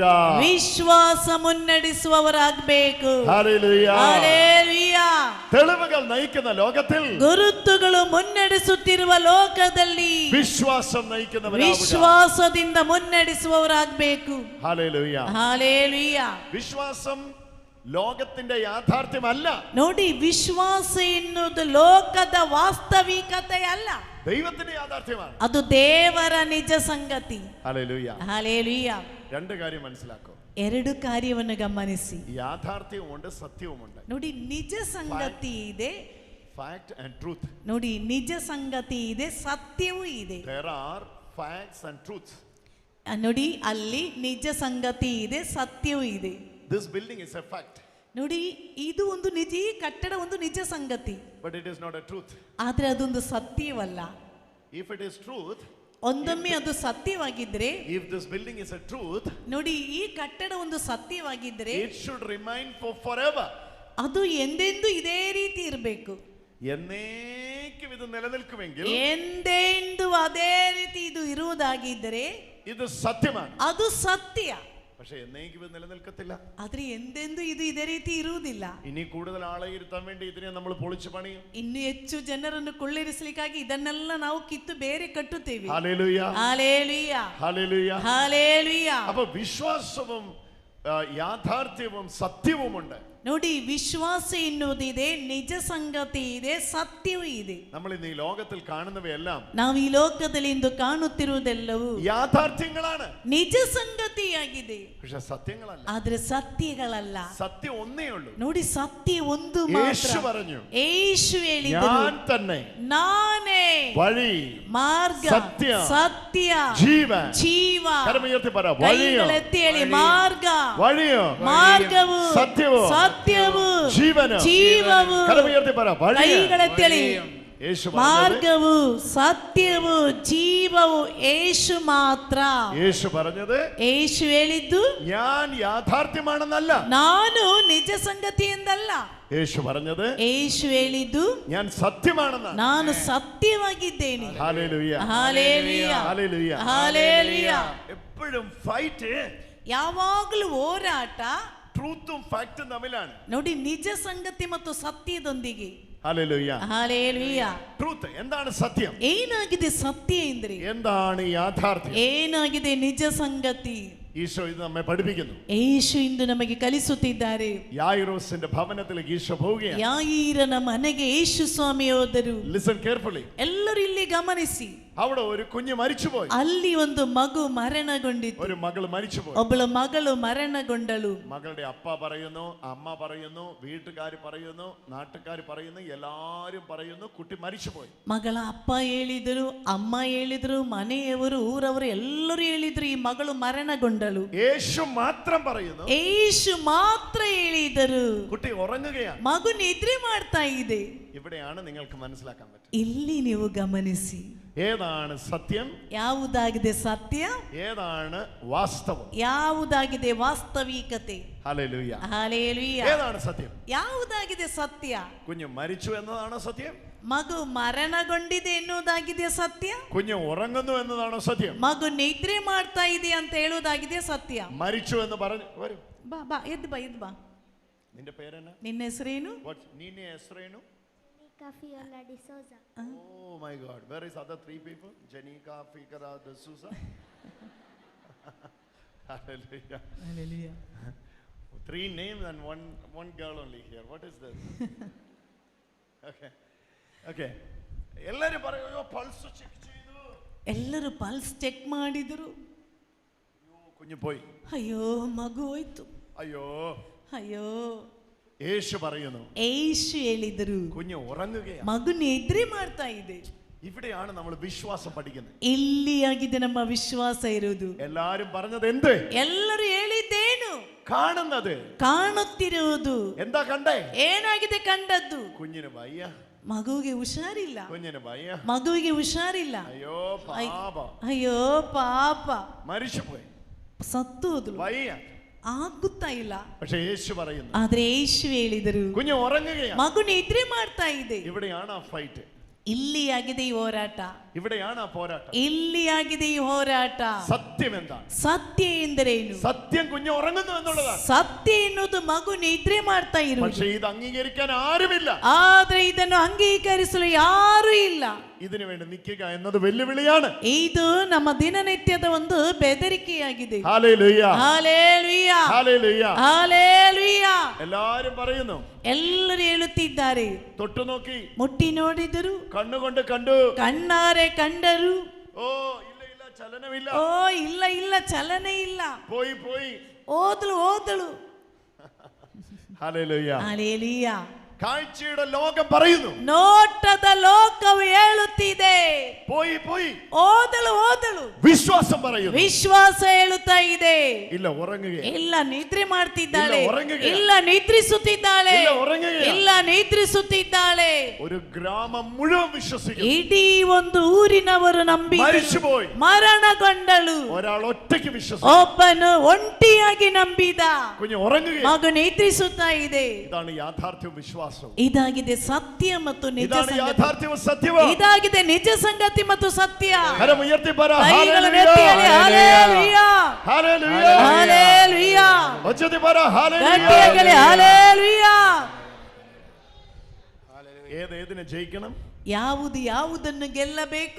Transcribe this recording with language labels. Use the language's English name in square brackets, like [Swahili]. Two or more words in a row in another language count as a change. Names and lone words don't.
[Kannada] ವಿಶ್ವಾಸ ಮುನ್ನಡೆಸುವವರಾಗಬೇಕು. [Malayalam] ഹല്ലേലൂയ. [Kannada] ಹಲ್ಲೆಲೂಯಾ. [Malayalam] തെളിവുകൾ നയിക്കുന്ന ലോകത്തിൽ [Kannada] ಗುರುತುಗಳು ಮುನ್ನಡೆಸುತ್ತಿರುವ ಲೋಕದಲ್ಲಿ [Malayalam] വിശ്വാസം നയിക്കുന്നവരാവുക. [Kannada] ವಿಶ್ವಾಸದಿಂದ ಮುನ್ನಡೆಸುವವರಾಗಬೇಕು. [Malayalam] ഹല്ലേലൂയ. [Kannada] ಹಲ್ಲೆಲೂಯಾ. [Malayalam] വിശ്വാസം ലോകത്തിന്റെ യാഥാർത്ഥ്യമല്ല. [Kannada] ನೋಡಿ, ವಿಶ್ವಾಸ ಎನ್ನುವುದು ಲೋಕದ ವಾಸ್ತವಿಕತೆ ಅಲ್ಲ, [Malayalam] ദൈവത്തിന്റെ യാഥാർത്ഥ്യമാണ്. [Kannada] ಅದು ದೇವರ ನಿಜ ಸಂಗತಿ. [Malayalam] ഹല്ലേലൂയ. [Kannada] ಹಲ್ಲೆಲೂಯಾ. [Malayalam] രണ്ട് കാര്യം മനസ്സിലാക്കൂ. [Kannada] ಎರಡು ಕಾರ್ಯವನ್ನು ಗಮನಿಸಿ. [Malayalam] യാഥാർത്ഥ്യവുമുണ്ട്, സത്യവുമുണ്ട്. [Kannada] ನೋಡಿ, ನಿಜ ಸಂಗತಿ ಇದೆ, [English] fact and truth. [Kannada] ನೋಡಿ ನಿಜ ಸಂಗತಿ ಇದೆ, ಸತ್ಯವೂ ಇದೆ. [English] There are facts and truths. [Kannada] ನೋಡಿ, ಅಲ್ಲಿ ನಿಜ ಸಂಗತಿ ಇದೆ, ಸತ್ಯವೂ ಇದೆ. [English] This building is a fact. [Kannada] ನೋಡಿ, ಇದು ಒಂದು ನಿಜ, ಈ ಕಟ್ಟಡ ಒಂದು ನಿಜ ಸಂಗತಿ, [English] But it is not a truth. [Kannada] ಆದ್ರೆ ಅದೊಂದು ಸತ್ಯವಲ್ಲ. [English] If it is truth, [Kannada] ಒಂದೊಮ್ಮೆ ಅದು ಸತ್ಯವಾಗಿದ್ರೆ, [English] if this building is a truth, [Kannada] ನೋಡಿ ಈ ಕಟ್ಟಡ ಒಂದು ಸತ್ಯವಾಗಿದ್ರೆ [English] it should remain for forever. [Kannada] ಅದು ಎಂದೆಂದೂ ಇದೇ ರೀತಿ ಇರಬೇಕು. [Malayalam] എന്നേക്കും ഇത് നിലനിൽക്കുമെങ്കിൽ [Kannada] ಎಂದೆಂದೂ ಅದೇ ರೀತಿ ಇದು ಇರುವುದಾಗಿದ್ದರೆ [Malayalam] ഇത് സത്യമാണ്. [Kannada] ಅದು ಸತ್ಯ. [Malayalam] പക്ഷെ എന്നേക്കും ഇത് നിലനിൽക്കത്തില്ല. [Kannada] ಆದ್ರೆ ಎಂದೆಂದೂ ಇದು ಇದೇ ರೀತಿ ಇರುವುದಿಲ್ಲ. [Malayalam] ഇനി കൂടുതൽ ആളെ ഇരുത്താൻ വേണ്ടി ഇതിനെ നമ്മൾ പൊളിച്ചു പണിയും. [Kannada] ಇನ್ನು ಹೆಚ್ಚು ಜನರನ್ನು ಕೊಳ್ಳಿರಿಸಲಿಕ್ಕಾಗಿ ಇದನ್ನೆಲ್ಲ ನಾವು ಕಿತ್ತು ಬೇರೆ ಕಟ್ಟುತ್ತೇವೆ. [Malayalam] ഹല്ലേലൂയ. ഹല്ലേലൂയ. ഹല്ലേലൂയ. ഹല്ലേലൂയ. അപ്പോൾ വിശ്വാസവും യാഥാർത്ഥ്യവും സത്യവുമുണ്ട്. [Kannada] ನೋಡಿ, ವಿಶ್ವಾಸ ಎನ್ನುವುದಿದೆ, ನಿಜ ಸಂಗತಿ ಇದೆ, ಸತ್ಯವೂ ಇದೆ. [Malayalam] നമ്മൾ ഇന്ന് ഈ ലോകത്തിൽ കാണുന്നവയെല്ലാം [Kannada] ನಾವು ಈ ಲೋಕದಲ್ಲಿ ಇಂದು ಕಾಣುತ್ತಿರುವುದೆಲ್ಲವೂ [Malayalam] യാഥാർത്ഥ്യങ്ങളാണ്, [Kannada] ನಿಜ ಸಂಗತಿಯಾಗಿದೆ, [Malayalam] പക്ഷെ സത്യങ്ങളല്ല. [Kannada] ಆದ್ರೆ ಸತ್ಯಗಳಲ್ಲ. [Malayalam] സത്യം ഒന്നേ ഉള്ളൂ. [Kannada] ನೋಡಿ, ಸತ್ಯ ಒಂದು [Malayalam] യേശു [Kannada] ಮಾತ್ರ. [Malayalam] പറഞ്ഞു, [Kannada] യേശു ಹೇಳಿದರು, [Malayalam] ഞാൻ തന്നെ [Kannada] ನಾನೇ [Malayalam] വഴി [Kannada] ಮಾರ್ಗ, [Malayalam] സത്യം, [Kannada] ಸತ್ಯ, [Malayalam] ജീവൻ. [Kannada] ಜೀವ. [Malayalam] കരമുയർത്തി പറ, വഴിയോ, [Kannada] ಕೈಗಳೆತ್ತಿ ಹೇಳಿ, ಮಾರ್ಗ, [Malayalam] വഴിയോ, [Kannada] ಮಾರ್ಗವು, [Malayalam] സത്യവോ, [Kannada] ಸತ್ಯವು, [Malayalam] ജീവനോ. [Kannada] ಜೀವವು. [Malayalam] കരമുയർത്തി പറ, വഴിയോ. [Kannada] ಕೈಗಳೆತ್ತಿ ಹೇಳಿ, യേശു ಮಾರ್ಗವು, ಸತ್ಯವು, ಜೀವವು യേശു ಮಾತ್ರ. [Malayalam] യേശു പറഞ്ഞത്, [Kannada] യേശു ಹೇಳಿದ್ದು [Malayalam] ഞാൻ യാഥാർത്ഥ്യമാണെന്നല്ല. [Kannada] ನಾನು ನಿಜ ಸಂಗತಿ ಎಂದಲ್ಲ. [Malayalam] യേശു പറഞ്ഞത്, [Kannada] യേശു ಹೇಳಿದ್ದು [Malayalam] ഞാൻ സത്യമാണെന്നാണ്. [Kannada] ನಾನು ಸತ್ಯವಾಗಿದ್ದೇನೆ. [Malayalam] ഹല്ലേലൂയ. ഹല്ലേലൂയ. ഹല്ലേലൂയ. ഹല്ലേലൂയ. എപ്പോഴും ഫൈറ്റ് [Kannada] ಯಾವಾಗಲೂ ಹೋರಾಟ [Malayalam] ട്രൂത്തും ഫാക്റ്റും തമ്മിലാണ്. [Kannada] ನೋಡಿ, ನಿಜ ಸಂಗತಿ ಮತ್ತು ಸತ್ಯದೊಂದಿಗೆ. [Malayalam] ഹല്ലേലൂയ. [Kannada] ಹಲ್ಲೆಲೂಯ. [Malayalam] ട്രൂത്ത് എന്താണ് സത്യം? [Kannada] ಏನಾಗಿದೆ ಸತ್ಯ ಎಂದ್ರೆ? [Malayalam] എന്താണ് യാഥാർത്ഥ്യം? [Kannada] ಏನಾಗಿದೆ ನಿಜ ಸಂಗತಿ? [Malayalam] ഈശോ ഇത് നമ്മെ പഠിപ്പിക്കുന്നു. [Kannada] യേശു ಇಂದು ನಮಗೆ ಕಲಿಸುತ್ತಿದ್ದಾರೆ. [Malayalam] യായിറോസിന്റെ ഭവനത്തിലേക്ക് ഈശോ പോവുകയാണ്. [Kannada] ಯಾಯೀರನ ಮನೆಗೆ ಯೇಸು ಸ್ವಾಮಿ ಹೋದರು. [English] listen carefully. [Kannada] ಎಲ್ಲರೂ ಇಲ್ಲಿ ಗಮನಿಸಿ. [Malayalam] അവിടെ ഒരു കുഞ്ഞ് മരിച്ചുപോയി. [Kannada] ಅಲ್ಲಿ ಒಂದು ಮಗು ಮರಣಗೊಂಡಿತು. [Malayalam] ഒരു മകൾ മരിച്ചുപോയി. [Kannada] ಒಬ್ಬಳ ಮಗಳು ಮರಣಗೊಂಡಳು. [Malayalam] മകളുടെ അപ്പ പറയുന്നു, അമ്മ പറയുന്നു, വീട്ടുകാർ പറയുന്നു, നാട്ടുകാർ പറയുന്നു, എല്ലാവരും പറയുന്നു കുട്ടി മരിച്ചുപോയി. [Kannada] ಮಗಳ ಅಪ್ಪ ಹೇಳಿದರು, ಅಮ್ಮ ಹೇಳಿದ್ರು, ಮನೆಯವರು, ಊರವರು ಎಲ್ಲರೂ ಹೇಳಿದ್ರು ಈ ಮಗಳು ಮರಣಗೊಂಡಳು. [Malayalam] യേശു മാത്രം പറയുന്നു, [Kannada] ಯೇಸು ಮಾತ್ರ ಹೇಳಿದರು, [Malayalam] കുട്ടി ഉറങ്ങുകയാണ്. [Kannada] ಮಗು ನಿದ್ರೆ ಮಾಡ್ತಾ ಇದೆ. [Malayalam] ഇവിടെയാണ് നിങ്ങൾക്ക് മനസ്സിലാക്കാൻ പറ്റും. [Kannada] ಇಲ್ಲಿ ನೀವು ಗಮನಿಸಿ, [Malayalam] ഏതാണ് സത്യം, [Kannada] ಯಾವುದಾಗಿದೆ ಸತ್ಯ, [Malayalam] ഏതാണ് വാസ്തവം, [Kannada] ಯಾವುದಾಗಿದೆ ವಾಸ್ತವಿಕತೆ. [Malayalam] ഹല്ലേലൂയ. [Kannada] ಹಲ್ಲೆಲೂಯ. [Malayalam] ഏതാണ് സത്യം? [Kannada] ಯಾವುದಾಗಿದೆ ಸತ್ಯ? [Malayalam] കുഞ്ഞ് മരിച്ചു എന്നതാണോ സത്യം? [Kannada] ಮಗು ಮರಣಗೊಂಡಿದೆ ಎನ್ನುವುದಾಗಿದೆ ಸತ್ಯ? [Malayalam] കുഞ്ഞ് ഉറങ്ങുന്നു എന്നതാണോ സത്യം? [Kannada] ಮಗು ನಿದ್ರೆ ಮಾಡ್ತಾ ಇದೆ ಅಂತ ಹೇಳುವುದಾಗಿದೆ ಸತ್ಯ? [Malayalam] മരിച്ചു എന്ന് പറഞ്ഞു വരും. [Kannada] ಬಾ ಬಾ, ಎದ್ದು ಬಾ, ಎದ್ದು ಬಾ. [Malayalam] നിന്റെ പേരെന്നാ? [Kannada] ನಿನ್ನ ಹೆಸರೇನು? നിന്നെ ಹೆಸರೇನು? [English] Fiola D'Souza. Oh my God, where is other three people? Janika, Fikara, D'Souza. Hallelujah. Hallelujah. Three names and one girl only here. What is this? Okay. [Malayalam] ಎಲ್ಲರೂ പറയോ [English] pulse check [Malayalam] ചെയ്തു. [Kannada] ಎಲ್ಲರೂ [English] pulse check [Kannada] ಮಾಡಿದ್ರು. [Malayalam] കുഞ്ഞു പോയി. [Kannada] ಅಯ್ಯೋ, ಮಗು ಹೋಯ್ತು. [Malayalam] അയ്യോ. [Kannada] ಅಯ್ಯೋ. [Malayalam] യേശു പറയുന്നു, [Kannada] യേശു ಹೇಳಿದರು, [Malayalam] കുഞ്ഞ് ഉറങ്ങുകയാണ്, [Kannada] ಮಗು ನಿದ್ರೆ ಮಾಡ್ತಾ ಇದೆ. [Malayalam] ഇവിടെയാണ് നമ്മൾ വിശ്വാസം പഠിക്കുന്നത്. [Kannada] ಇಲ್ಲಿಯಾಗಿದೆ ನಮ್ಮ ವಿಶ್ವಾಸ ಇರುವುದು. [Malayalam] എല്ലാരും പറഞ്ഞത് എന്ത്? [Kannada] ಎಲ್ಲರೂ ಹೇಳಿದ್ದೇನು? [Malayalam] കാണുന്നത്, [Kannada] ಕಾಣುತ್ತಿರುವುದು. [Malayalam] എന്താ കണ്ടേ? [Kannada] ಏನಾಗಿದೆ ಕಂಡದ್ದು? [Malayalam] കുഞ്ഞിന് വയ്യ, [Kannada] ಮಗುವಿಗೆ ಹುಷಾರಿಲ್ಲ, [Malayalam] കുഞ്ഞിന് ഭയ, [Kannada] ಮಗುವಿಗೆ ಹುಷಾರಿಲ್ಲ. [Malayalam] അയ്യോ പാപ, [Kannada] ಅಯ್ಯೋ ಪಾಪ, [Malayalam] മരിച്ചുപോയി, [Kannada] ಸತ್ತು ಹೋದ್ಲು, [Malayalam] ഭയ. [Kannada] ಆಗುತ್ತಾ ಇಲ್ಲ. [Malayalam] പക്ഷെ യേശു പറയുന്നു, [Kannada] ಆದ್ರೆ ಯೇಸು ಹೇಳಿದರು, [Malayalam] കുഞ്ഞ് ഉറങ്ങുകയാണ്. [Kannada] ಮಗು ನಿದ್ರೆ ಮಾಡ್ತಾ ಇದೆ. [Malayalam] ഇവിടെയാണ് ആ ഫൈറ്റ്, [Kannada] ಇಲ್ಲಿ ಆಗಿದೆ ಈ ಹೋರಾಟ, [Malayalam] ഇവിടെയാണ് ആ പോരാട്ടം. [Kannada] ಇಲ್ಲಿ ಆಗಿದೆ ಈ ಹೋರಾಟ. [Malayalam] സത്യം എന്താണ്? [Kannada] ಸತ್ಯ ಎಂದರೇನು? [Malayalam] സത്യം കുഞ്ഞ് ഉറങ്ങുന്നു എന്നുള്ളതാണ്. [Kannada] ಸತ್ಯ ಎನ್ನುವುದು ಮಗು ನಿದ್ರೆ ಮಾಡ್ತಾ ಇರುವುದು. [Malayalam] പക്ഷെ ഇത് അംഗീകരിക്കാൻ ആരുമില്ല. [Kannada] ಆದ್ರೆ ಇದನ್ನು ಅಂಗೀಕರಿಸಲು ಯಾರು ಇಲ್ಲ. [Malayalam] ഇതിനു വേണ്ടി നിൽക്കുക എന്നത് വെല്ലുവിളിയാണ്. [Kannada] ಇದು ನಮ್ಮ ದಿನನಿತ್ಯದ ಒಂದು ಬೆದರಿಕೆಯಾಗಿದೆ. [Malayalam] ഹല്ലേലൂയ, [Kannada] ಹಲ್ಲೆಲೂಯ, [Malayalam] ഹല്ലേലൂയ, [Kannada] ಹಲ್ಲೆಲೂಯ. [Malayalam] എല്ലാവരും പറയുന്നു, [Kannada] ಎಲ್ಲರೂ ಹೇಳುತ್ತಿದ್ದಾರೆ. [Malayalam] തൊട്ടു നോക്കി, [Kannada] ಮುಟ್ಟಿ ನೋಡಿದರು, [Malayalam] കണ്ണുകൊണ്ട് കണ്ടു, [Kannada] ಕಣ್ಣಾರೆ ಕಂಡರು. [Malayalam] ഓ ഇല്ല ഇല്ല ചലനമില്ല, [Kannada] ಓ ಇಲ್ಲ ಇಲ್ಲ ಚಲನೆ ಇಲ್ಲ, [Malayalam] പോയി പോയി. [Kannada] ಓದಲು ಓದಲು. [Malayalam] ഹല്ലേലൂയ, [Kannada] ಹಲ್ಲೆಲೂಯ. [Malayalam] കാഴ്ചയുടെ ലോകം പറയുന്നു, [Kannada] ನೋಟದ ಲೋಕವು ಹೇಳುತ್ತಿದೆ, [Malayalam] പോയി പോയി. [Kannada] ಓದಲು ಓದಲು. [Malayalam] വിശ്വാസം പറയുന്നു, [Kannada] ವಿಶ್ವಾಸ ಹೇಳುತ್ತಾ ಇದೆ, [Malayalam] ഇല്ല ഉറങ്ങുക, [Kannada] ಇಲ್ಲ ನಿದ್ರೆ ಮಾಡ್ತಿದ್ದಾಳೆ, [Malayalam] ಇಲ್ಲ ಉറങ്ങുകയാ, [Kannada] ಇಲ್ಲ ನಿದ್ರಿಸುತ್ತಿದ್ದಾಳೆ, [Malayalam] ಇಲ್ಲ ಉറങ്ങുകയാ. [Kannada] ಇಲ್ಲ ನಿದ್ರಿಸುತ್ತಿದ್ದಾಳೆ. [Malayalam] ഒരു ഗ്രാമം മുഴുവൻ വിശ്വസിക്കുന്നു. [Kannada] ಇಡೀ ಒಂದು ಊರಿನವರು ನಂಬಿ [Malayalam] മരിച്ചുപോയി. [Kannada] ಮರಣಗೊಂಡಳು. [Malayalam] ഒരാൾ ഒറ്റയ്ക്ക് വിശ്വസിച്ചു, [Kannada] ಒಬ್ಬನು ಒಂಟಿಯಾಗಿ ನಂಬಿದ. [Malayalam] കുഞ്ഞ് ഉറങ്ങുക. [Kannada] ಮಗು ನಿದ್ರಿಸುತ್ತಾ ಇದೆ. [Malayalam] ഇതാണ് യാഥാർത്ഥ്യവും വിശ്വാസവും. [Kannada] ಇದಾಗಿದೆ ಸತ್ಯ ಮತ್ತು ನಿಜ [Malayalam] ഇതാണ് [Kannada] ಸಂಗತಿ. [Malayalam] യാഥാർത്ഥ്യവും സത്യവും. [Kannada] ಇದಾಗಿದೆ ನಿಜ ಸಂಗತಿ ಮತ್ತು ಸತ್ಯ. [Malayalam] കരം ഉയർത്തി പറ, [Kannada] ಕೈಗಳನ್ನು ಎತ್ತಿಯಾಡಿ, ಹಲ್ಲೆಲೂಯಾ, [Malayalam] ഹല്ലേലൂയ, [Kannada] ಹಲ್ಲೆಲೂಯಾ. [Malayalam] ഉച്ചത്തിൽ പറ, [Kannada] ಗಟ್ಟಿಯಾಗಲಿ, ಹಲ್ಲೆಲೂಯಾ. [Malayalam] ഏതിനെ ജയിക്കണം? [Kannada] ಯಾವುದು ಯಾವುದನ್ನು ಗೆಲ್ಲಬೇಕು?